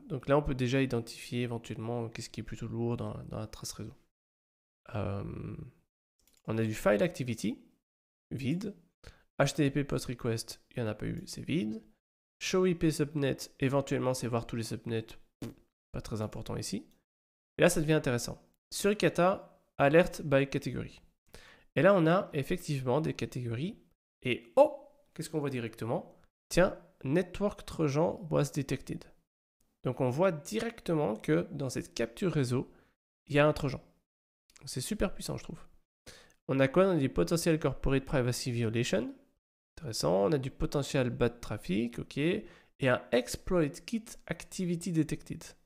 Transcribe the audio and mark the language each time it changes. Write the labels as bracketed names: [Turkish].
[French] Donc là, on peut déjà identifier éventuellement qu'est-ce qui est plutôt lourd dans la trace réseau. On a du file activity, vide. HTTP post request, il n'y en a pas eu, c'est vide. Show IP subnet, éventuellement, c'est voir tous les subnets, pas très important ici. Et là, ça devient intéressant. [English] Suricata, alert by category. [French] Et là, on a effectivement des catégories. Et oh, qu'est-ce qu'on voit directement? [English] Tiens, network trojan was detected. [French] Donc on voit directement que dans cette capture réseau, il y a un trojan. C'est super puissant, je trouve. On a quoi? On a du [English] potential corporate privacy violation. [French] Intéressant. On a du [English] potential bad traffic, [French] ok. Et un [English] exploit kit activity detected.